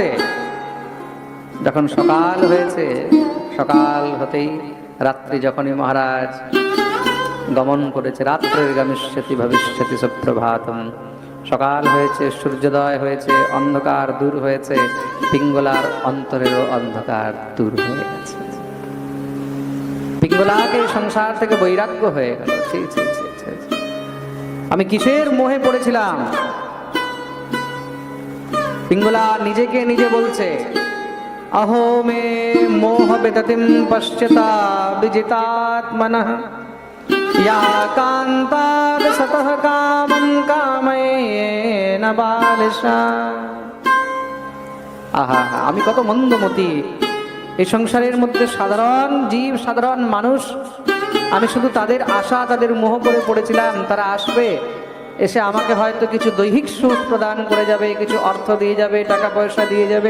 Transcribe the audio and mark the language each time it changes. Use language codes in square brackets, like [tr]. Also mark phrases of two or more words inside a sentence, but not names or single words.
[bn] যখন সকাল হয়েছে, সকাল হতেই রাত্রি যখনই মহারাজ গমন করেছে, রাত্রের [sa] গমিষ্যতি ভবিষ্যতি সুপ্রভাতম, [bn] সকাল হয়েছে, সূর্যোদয় হয়েছে, অন্ধকার দূর হয়েছে, পিঙ্গলার অন্তরেরও অন্ধকার দূর হয়ে গেছে। পিঙ্গলাকে সংসার থেকে বৈরাগ্য হয়ে গেল। আমি কিসের মোহে পড়েছিলাম? পিঙ্গলা নিজেকে নিজে বলছে, [sa] अहो मे मोह विततिं पश्यता विजितात्मनः या कान्ताद् सतः कामं कामयेन बालिशा। [bn] আহা, আমি কত মন্দমতি! এই সংসারের মধ্যে সাধারণ জীব, সাধারণ মানুষ, আমি শুধু তাদের আশা, তাদের মোহ করে পড়েছিলাম। তারা আসবে, এসে আমাকে হয়তো কিছু দৈহিক সুখ প্রদান করে যাবে, কিছু অর্থ দিয়ে যাবে, টাকা পয়সা দিয়ে যাবে।